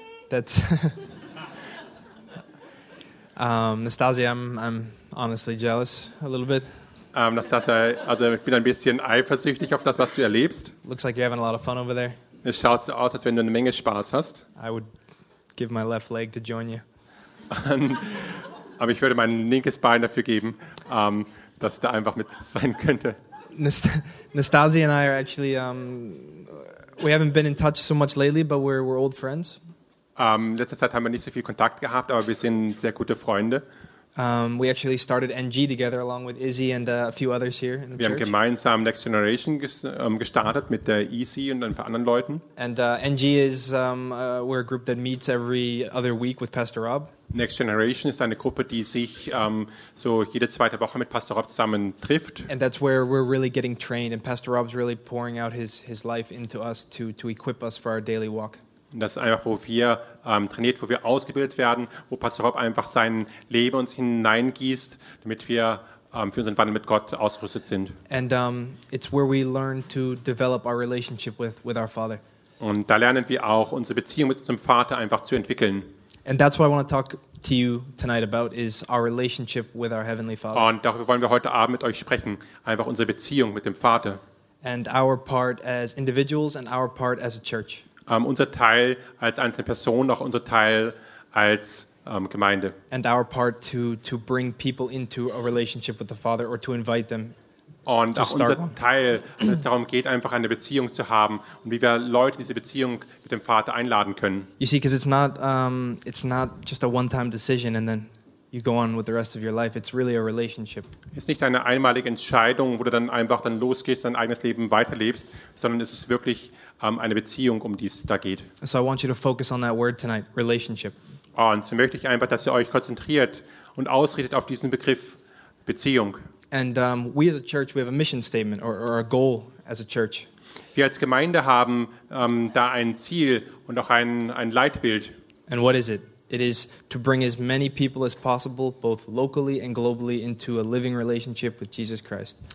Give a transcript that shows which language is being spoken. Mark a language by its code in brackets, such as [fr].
[en] That's Nastassja, I'm honestly jealous a little bit. [de] Nastassja, also ich bin ein bisschen eifersüchtig auf das, was du erlebst. [en] Looks like you're having a lot of fun over there. [de] Es schaut so aus, als wenn du eine Menge Spaß hast. [en] I would give my left leg to join you. [de] Aber ich würde mein linkes Bein dafür geben, dass da einfach mit sein könnte. [en] Nastasia and I are actually we haven't been in touch so much lately, but we're old friends. [de] Letzte Zeit haben wir nicht so viel Kontakt gehabt, aber wir sind sehr gute Freunde. [en] We actually started NG together along with Izzy and a few others here in the [de] wir [en] church. [de] Wir haben gemeinsam Next Generation gestartet mit der EC und ein paar anderen Leuten. [en] And NG is we're a group that meets every other week with Pastor Rob. [de] Next Generation ist eine Gruppe, die sich so jede zweite Woche mit Pastor Rob zusammen trifft. [en] And that's where we're really getting trained, and Pastor Rob's really pouring out his life into us to equip us for our daily walk. [de] Das ist einfach, wo wir trainiert, wo wir ausgebildet werden, wo Pastor Rob einfach sein Leben uns hineingießt, damit wir für unseren Wandel mit Gott ausgerüstet sind. [en] And it's where we learn to develop our relationship with our Father. [de] Und da lernen wir auch, unsere Beziehung mit unserem Vater einfach zu entwickeln. [en] And that's what I want to talk to you tonight about, is our relationship with our Heavenly Father. [de] Und darüber wollen wir heute Abend mit euch sprechen, einfach unsere Beziehung mit dem Vater. [en] And our part as individuals and our part as a church. [de] Unser Teil als einzelne Person, auch unser Teil als Gemeinde. [en] And our part to bring people into a relationship with the Father or to invite them. [de] Und auch unser Teil, dass es darum geht, einfach eine Beziehung zu haben und wie wir Leute in diese Beziehung mit dem Vater einladen können. [en] You see, because it's not just a one-time decision and then you go on with the rest of your life. It's really a relationship. [de] Es ist nicht eine einmalige Entscheidung, wo du dann einfach dann losgehst, dein eigenes Leben weiterlebst, sondern es ist wirklich eine Beziehung, um die es da geht. [en] So I want you to focus on that word tonight, relationship. [de] Und so möchte ich einfach, dass ihr euch konzentriert und ausrichtet auf diesen Begriff Beziehung. [en] And we as a church, we have a mission statement or a goal as a church. [de] Wir als Gemeinde haben da ein Ziel und auch ein Leitbild. [en] And what is it? It is to bring as many people as possible, both locally and globally, into a living relationship with Jesus Christ.